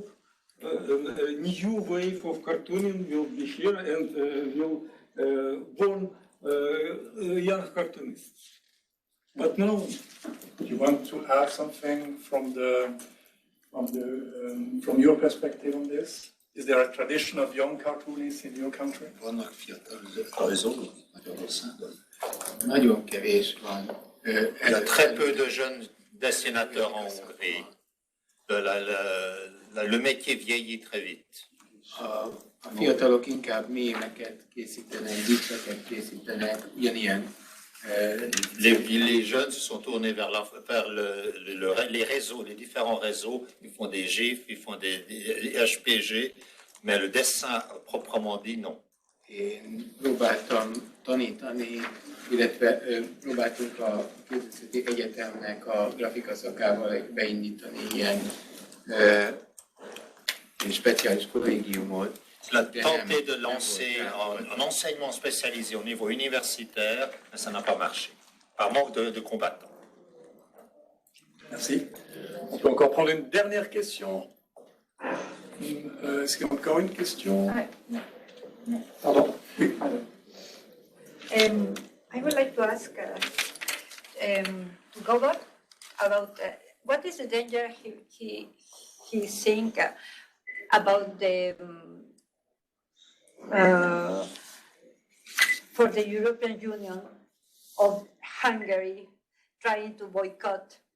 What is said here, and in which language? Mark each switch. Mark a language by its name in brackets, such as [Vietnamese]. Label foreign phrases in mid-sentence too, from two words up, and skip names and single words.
[English] A new wave of cartooning will be here and will born young cartoonists. But now, do you want to add something from your perspective on this? Is there a tradition of young cartoonists in your country? [Hungarian] Vannak fiatal rajzolók Magyarországon? Nagyon kevés van. [French] Il y a très peu de jeunes dessinateurs en Hongrie. Le métier vieillit très vite. [Hungarian] A fiatalok inkább mémeket készítenek, vicceket készítenek, ugyanilyen. [French] Les jeunes se sont tournés vers les réseaux, les différents réseaux. Ils font des GIFs, ils font des HPG, mais le dessin proprement dit, non. [Hungarian] Én próbáltam tanítani, illetve próbáltunk a Képzőszéki Egyetemnek a grafika szakával beindítani ilyen speciális kollégiumot. [French] On a tenté de lancer un enseignement spécialisé au niveau universitaire, mais ça n'a pas marché, par manque de combattants. Merci. On peut encore prendre une dernière question. Est-ce qu'il y a encore une question? Pardon. Oui. [English] I would like to ask to Gabor about what is the danger he think about the for the European Union of Hungary trying to boycott